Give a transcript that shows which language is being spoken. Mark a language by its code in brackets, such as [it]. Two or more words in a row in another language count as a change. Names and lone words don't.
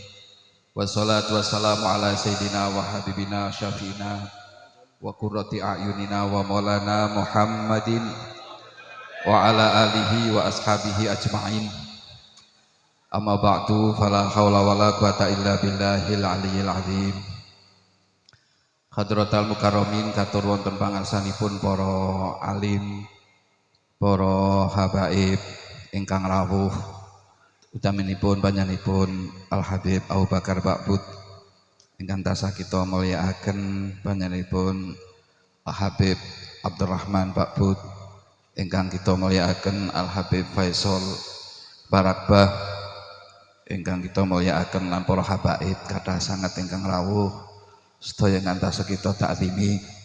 [ar] والصلاة والسلام على سيدنا وحبيبنا وشفيعنا وقرة أعيننا ومولانا محمد وعلى آله وأصحابه أجمعين. أما بعد، فلا حول ولا قوة إلا بالله العلي العظيم. حضرة المكرمين [jv] katur wonten pangarsanipun para alim, para habaib ingkang rawuh, utaminipun panjenenganipun Al Habib Abu Bakar Ba'bud ingkang tansah kita mulyakaken, panjenenganipun Al Habib Abdurrahman Ba'bud ingkang kita mulyakaken, Al Habib Faisal Barakbah ingkang kita mulyakaken, lan para habaib kathah sanget ingkang rawuh sedaya ngantos kita taklimi,